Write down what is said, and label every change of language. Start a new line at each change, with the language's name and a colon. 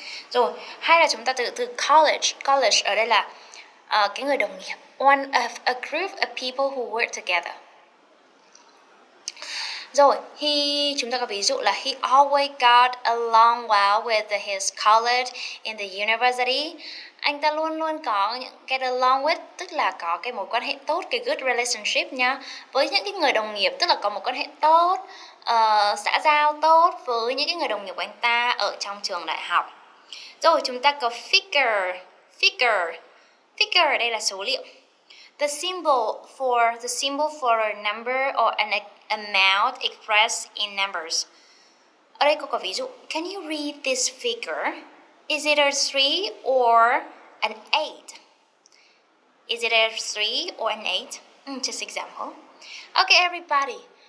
Vietnamese: Rồi, hay là chúng ta từ college ở đây là cái người đồng nghiệp,
English: one of a group of people who work together. Rồi,
Vietnamese: chúng ta có ví dụ là
English: he always got along well with his colleagues in the university.
Vietnamese: Anh ta luôn luôn có những get along with, tức là có cái mối quan hệ tốt, cái good relationship nha, với những cái người đồng nghiệp, tức là có một quan hệ tốt, xã giao tốt với những cái người đồng nghiệp của anh ta ở trong trường đại học. Rồi, chúng ta có figure ở đây là số liệu.
English: The symbol for a number or an amount expressed in numbers.
Vietnamese: Ở đây cô có ví dụ.
English: Can you read this figure? Is it a 3 or an 8? Is it a 3 or an 8? Just example. Okay, everybody.